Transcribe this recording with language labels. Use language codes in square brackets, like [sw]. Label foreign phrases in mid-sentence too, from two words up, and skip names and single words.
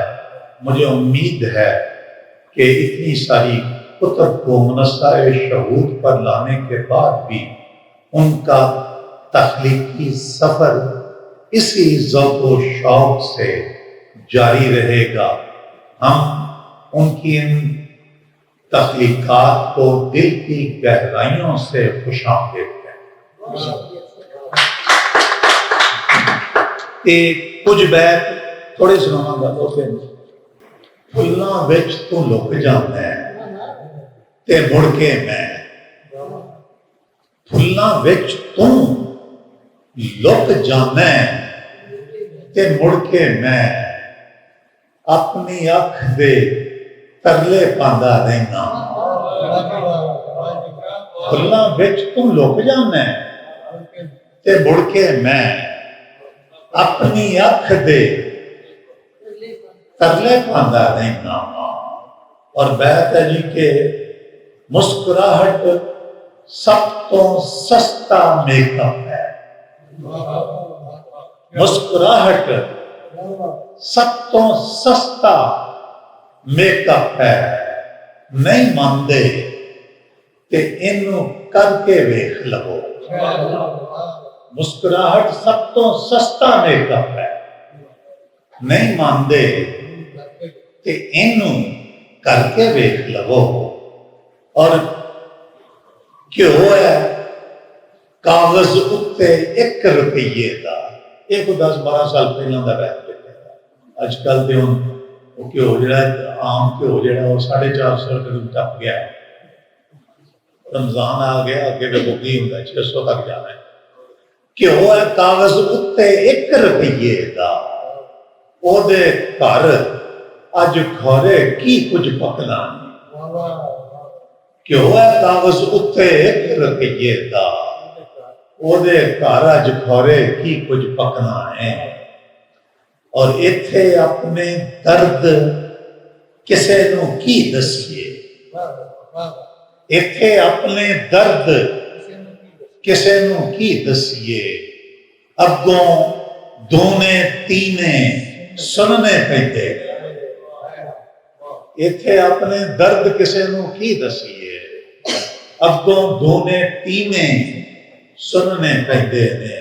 [ur] مجھے امید ہے کہ اتنی ساری کتب کو منصہ شہود پر لانے کے بعد بھی ان کا تخلیقی سفر اسی ذوق و شوق سے جاری رہے گا. ہم ان کی ان تخلیقات کو دل کی گہرائیوں سے خوش آمدید ہیں. کچھ بیت تھوڑے سنانا گا. [pa] تو پھر پھلاں وچ تو لک جانا ہے تے مڑ کے میں، پھلاں وچ تو لک جانا ہے تے مڑ کے میں، اپنی اکھ دے ترلے پاندا رہنا. پھلاں وچ تو لک جانا ہے تے مڑ کے میں، اپنی اکھ دے ترلے پاندا رہنا. اور بیت ہے جی کہ مسکراہٹ سب تو سستا میک اپ ہے. مسکراہٹ سب تو سستا میک اپ ہے. [ur] نہیں مانتے کہ [pa] انو کر کے ویکھ لو. مسکراہٹ سب تو سستا میک اپ ہے. [ur] نہیں مانتے کہ [pa] انو کر کے ویکھ لو. اور کیوں ہے کاغذ اتے 1 روپیے دا، ایک 10-12 سال پہلے دا بیٹھ کے اج کل تے ہن وہ کیوں جڑا عام کیوں جڑا وہ 450 روپے ٹپ گیا. رمضان آ گیا، اگے تو بکی ہوندا 600 تک جانا ہے. کیوں ہے کاغذ اتے 1 روپیے دا، او دے گھر اج کھورے کی کچھ پکنا. کیوں ہے کاغذ اتے 1 روپیے دا، او دے گھر اج کھورے کی کچھ پکنا ہے. اور ایتھے اپنے درد ਕਿਸੇ ਨੂੰ ਕੀ ਦਸੀਏ, ਇੱਥੇ ਆਪਣੇ ਦਰਦ ਕਿਸੇ ਨੂੰ ਕੀ ਦਸੀਏ, ਅੱਗੋਂ ਦੋਨੇ ਤੀਨੇ ਸੁਣਨੇ ਪੈਂਦੇ। ਇੱਥੇ ਆਪਣੇ ਦਰਦ ਕਿਸੇ ਨੂੰ ਕੀ ਦਸੀਏ, ਅੱਗੋਂ ਦੋਨੇ ਤੀਨੇ ਸੁਣਨੇ ਪੈਂਦੇ ਨੇ।